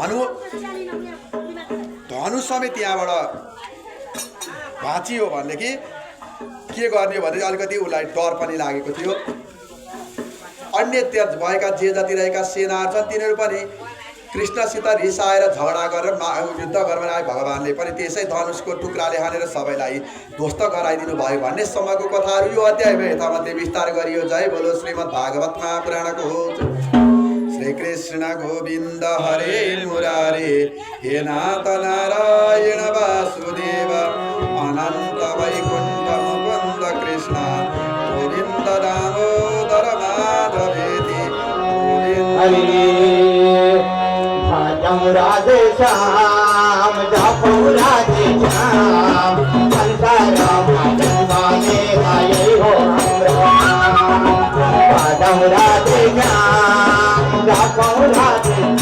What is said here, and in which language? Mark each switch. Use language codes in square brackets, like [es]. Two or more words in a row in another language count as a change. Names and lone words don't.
[ne] धनु समेत यहाँबाट भाँचियो भनेदेखि के गर्ने भने अलिकति उसलाई डर पनि लागेको थियो अन्य त्यहाँ भएका जे जति रहेका सेनाहरू छन् तिनीहरू पनि कृष्णसित रिसाएर झगडा गरेर युद्ध गर्न आए भगवान्ले पनि त्यसै धनुषको टुक्राले हानेर सबैलाई ध्वस्त गराइदिनु भयो भन्ने सम्मको कथाहरू यो अध्यायमा यथामध्ये विस्तार गरियो जय बोलो श्रीमद् भागवत महापुराणको [sa] श्री कृष्ण गोविन्द हरे मुरारे हे नाथ नारायण वासुदेव अनन्त वैकुण्ठ मुकुन्द कृष्ण गोविन्द दामोदर माधवेति [hi] राधे श्याम जपो राधे श्याम संसार माने आए हो राधे श्याम जपो राधे